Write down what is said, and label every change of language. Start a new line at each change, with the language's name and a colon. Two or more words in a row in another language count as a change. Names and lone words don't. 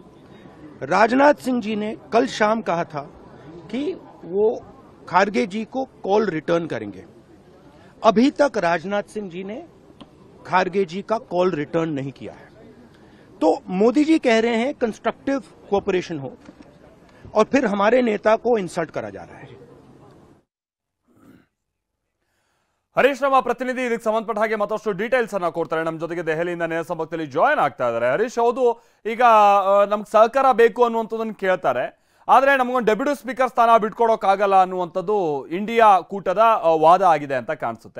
Hindi: राजनाथ सिंह जी ने कल शाम कहा था कि वो खारगे जी को
English: call return
Hindi: करेंगे. अभी तक राजनाथ सिंह जी ने खारगे जी का
English: call return
Hindi: नहीं किया है. तो मोदी जी कह रहे हैं
English: constructive cooperation
Hindi: हो, और फिर हमारे नेता को इंसल्ट करा जा रहा है.
Kannada: ಹರೀಶ್ ನಮ್ಮ ಪ್ರತಿನಿಧಿ ಇದಕ್ಕೆ ಸಂಬಂಧಪಟ್ಟ ಹಾಗೆ ಮತ್ತಷ್ಟು ಡೀಟೇಲ್ಸ್ ಅನ್ನ ಕೊಡ್ತಾರೆ. ನಮ್ಮ ಜೊತೆಗೆ ದೆಹಲಿಯಿಂದ ನೇರ ಸಂಪರ್ಕದಲ್ಲಿ ಜಾಯಿನ್ ಆಗ್ತಾ ಇದ್ದಾರೆ. ಹರೀಶ್, ಹೌದು, ಈಗ ನಮ್ಗೆ ಸಹಕಾರ ಬೇಕು ಅನ್ನುವಂಥದ್ದನ್ನು ಕೇಳ್ತಾರೆ. ಆದ್ರೆ ನಮಗೊಂದು
English: deputy speaker
Kannada: ಸ್ಥಾನ ಬಿಟ್ಕೊಡೋಕ್ಕಾಗಲ್ಲ ಅನ್ನುವಂಥದ್ದು ಇಂಡಿಯಾ ಕೂಟದ ವಾದ ಆಗಿದೆ ಅಂತ ಕಾಣಿಸುತ್ತೆ.